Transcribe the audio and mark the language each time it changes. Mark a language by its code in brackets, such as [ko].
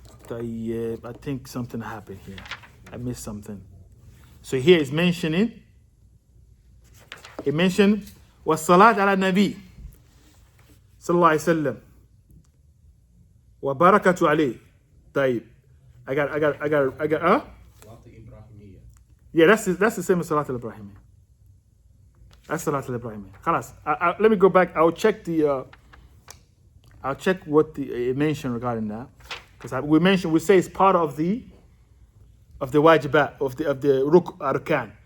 [en] I think something happened here. I missed something. So here it's mentioning. It mentioned [ar] والصلاة على النبي صلى الله عليه وسلم وبركة عليه. طيب. [en] I got. Yeah, that's the same as Salat al-Ibrahimiyya. That's Salat al-Ibrahimiyya. خلاص. Let me go back. I'll check what it mentioned regarding that. Because we say it's part of the wajibat, of the arkan.